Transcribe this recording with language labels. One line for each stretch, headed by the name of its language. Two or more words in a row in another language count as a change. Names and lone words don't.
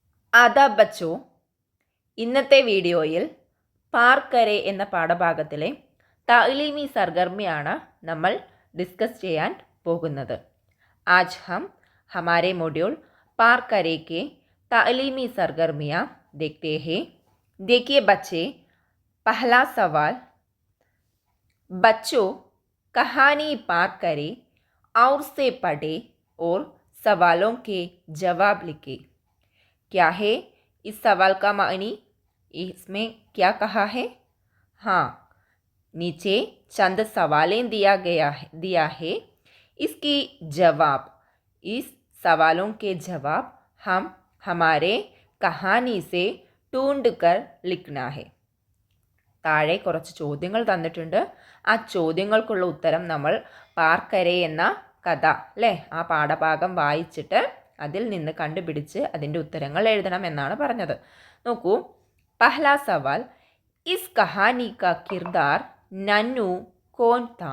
Hindi: आदाब बच्चो.
Malayalam: ഇന്നത്തെ വീഡിയോയിൽ പാർക്കരെ എന്ന പാഠഭാഗത്തിലെ
Hindi: तालीमी सरगर्मी
Malayalam: നമ്മൾ ഡിസ്കസ് ചെയ്യാൻ പോകുന്നത്.
Hindi: आज हम हमारे मॉड्यूल पार्करे के तालीमी सरगर्मियाँ देखते हैं. देखिए बच्चे, पहला सवाल, बच्चों कहानी पार करें और से पढ़े और सवालों के जवाब लिखे. क्या है इस सवाल का मानी? इसमें क्या कहा है? हाँ, नीचे चंद सवालें दिया है. इसकी जवाब, इस सवालों के जवाब हम हमारे कहानी से ढूंढ कर लिखना है.
Malayalam: താഴെ കുറച്ച് ചോദ്യങ്ങൾ തന്നിട്ടുണ്ട്. ആ ചോദ്യങ്ങൾക്കുള്ള ഉത്തരം നമ്മൾ പാർക്കരെ എന്ന കഥ അല്ലേ, ആ പാഠഭാഗം വായിച്ചിട്ട് അതിൽ നിന്ന് കണ്ടുപിടിച്ച് അതിൻ്റെ ഉത്തരങ്ങൾ എഴുതണം എന്നാണ് പറഞ്ഞത്.
Hindi: നോക്കൂ, पहला सवाल, इस कहानी का किरदार नन्नू कौन था.